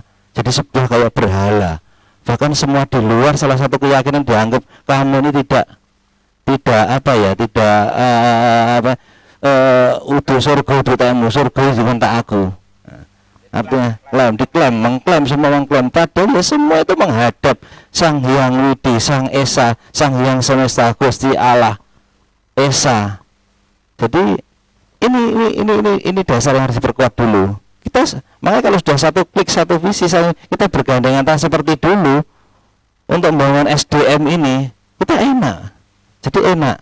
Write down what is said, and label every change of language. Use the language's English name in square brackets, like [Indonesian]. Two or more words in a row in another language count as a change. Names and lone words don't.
[Indonesian] Jadi sebuah kayak berhala. Bahkan semua di luar salah satu keyakinan dianggap kamu ini tidak udah surga, udah temu surga itu tak aku. Artinya mengklaim padahal ya semua itu menghadap Sang Hyang Widi, Sang Esa, Sang Hyang Semesta, Gusti Allah Esa. Jadi ini dasar yang harus diperkuat dulu. Makanya kalau sudah satu klik, satu visi, kita bergandengan tangan seperti dulu untuk membangun SDM ini, kita enak. Jadi enak.